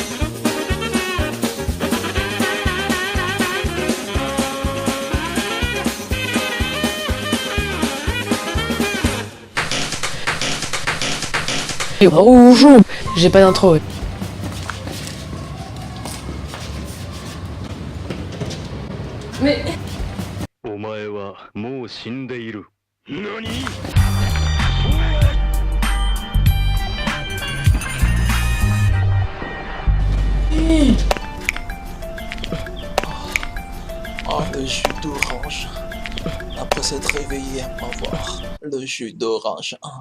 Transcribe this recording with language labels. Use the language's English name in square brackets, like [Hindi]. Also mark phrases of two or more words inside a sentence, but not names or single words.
[French] Bonjour, j'ai pas d'intro. Mais... [Japanese] お前はもう死んでいる。何？ [French] Oh, le jus d'orange. Après s'être réveillé, on va voir le jus d'orange.